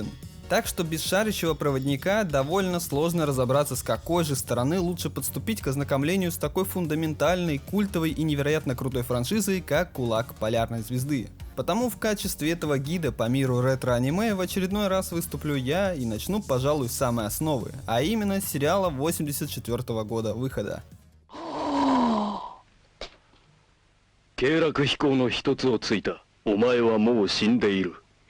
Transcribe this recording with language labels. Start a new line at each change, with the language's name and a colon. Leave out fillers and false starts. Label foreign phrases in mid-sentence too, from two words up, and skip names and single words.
Russian: Так что без шарящего проводника довольно сложно разобраться, с какой же стороны лучше подступить к ознакомлению с такой фундаментальной, культовой и невероятно крутой франшизой, как Кулак полярной звезды. Потому в качестве этого гида по миру ретро-аниме в очередной раз выступлю я и начну, пожалуй, с самой основы, а именно с сериала 84 года выхода.
Japanese: 経絡飛行の一つをついた。お前はもう死んでいる。